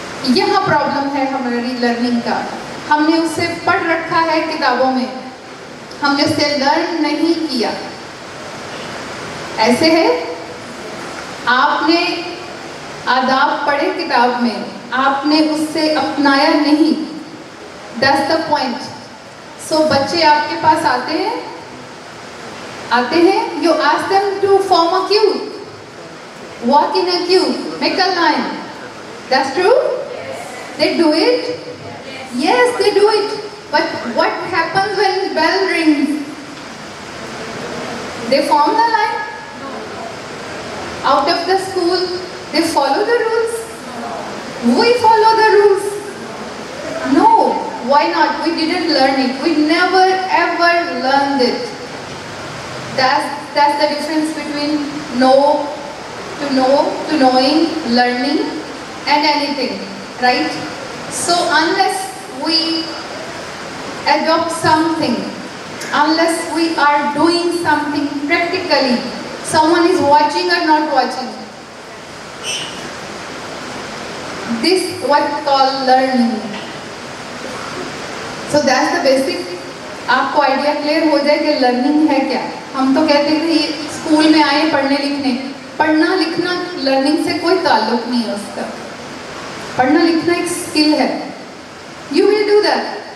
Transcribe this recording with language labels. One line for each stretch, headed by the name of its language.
Hindi: यहाँ प्रॉब्लम है हमारी लर्निंग का. हमने उसे पढ़ रखा है किताबों में, हमने उसे लर्न नहीं किया. ऐसे है, आपने आदाब पढ़े किताब में, आपने उससे अपनाया नहीं.
English: That's the point.
Hindi: सो बच्चे आपके पास आते हैं,
English: you ask them to form a queue, walk in a queue, make a line. That's true? They do it? Yes, they do it. But what happens when bell rings? They form the line. Out of the school, they follow the rules. We follow the rules. No, why not? We didn't learn it. We never ever learned it. That's the difference between know to knowing, learning, and anything, right? So unless we adopt something, unless we are doing something practically, someone is watching or not watching, this what called learning. So that's the basic.
Hindi: आपको idea clear हो जाए कि learning है क्या. हम तो कहते हैं कि स्कूल में आए पढ़ने लिखने, पढ़ना लिखना लर्निंग से कोई ताल्लुक नहीं है उसका. पढ़ना लिखना एक स्किल है.
English: You will do that.